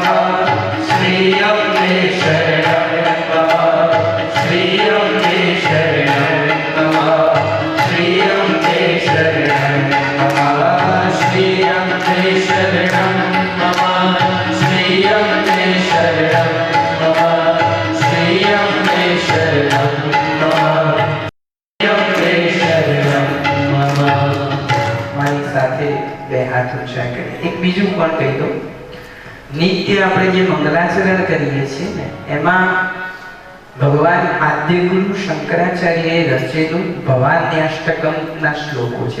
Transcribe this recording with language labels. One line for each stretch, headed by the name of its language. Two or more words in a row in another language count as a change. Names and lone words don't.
Sanskrit: श्रीयम्बे शरणं मम, श्रीयम्बे शरणं मम, श्रीयम्बे शरणं मम, श्रीयम्बे शरणं मम, श्रीयम्बे शरणं मम, श्रीयम्बे शरणं मम, श्रीयम्बे शरणं मम.
Gujarati: મારી સાથે બે હાથ ઊંચા કરી. એક બીજું પણ કહી દઉં. નિત્ય આપણે જે મંગલાચરણ કરીએ છીએ ને એમાં ભગવાન આદ્યગુરુ શંકરાચાર્યએ રચેલું ભવાન્યાષ્ટકમના શ્લોકો છે.